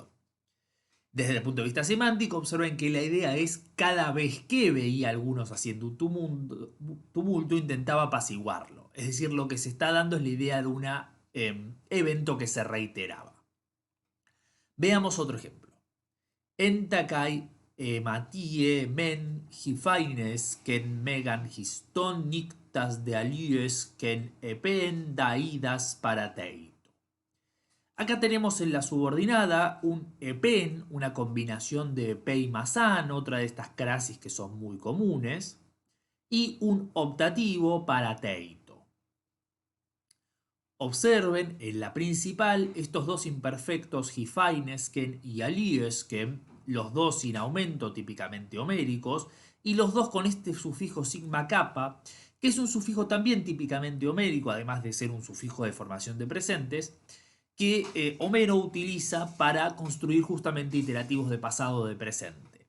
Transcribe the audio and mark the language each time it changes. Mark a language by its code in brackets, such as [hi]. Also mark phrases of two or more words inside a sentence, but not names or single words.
[es] Desde el punto de vista semántico, observen que la idea es cada vez que veía a algunos haciendo un tumulto, intentaba apaciguarlo. Es decir, lo que se está dando es la idea de un evento que se reiteraba. Veamos otro ejemplo. [el] ἔνθα καὶ ἠματίη μὲν ὑφαίνεσ κεν μέγαν ἱστόν νύκτας δ' ἀλλύεσ κεν ἐπὴν δαΐδας παραθεῖτο. [es] Acá tenemos en la subordinada un epen, una combinación de epe y masán, otra de estas crasis que son muy comunes, y un optativo parateito. Observen en la principal estos dos imperfectos hifainesken y aliesken, los dos sin aumento típicamente homéricos, y los dos con este sufijo sigma kappa, que es un sufijo también típicamente homérico, además de ser un sufijo de formación de presentes, que Homero utiliza para construir justamente iterativos de pasado o de presente.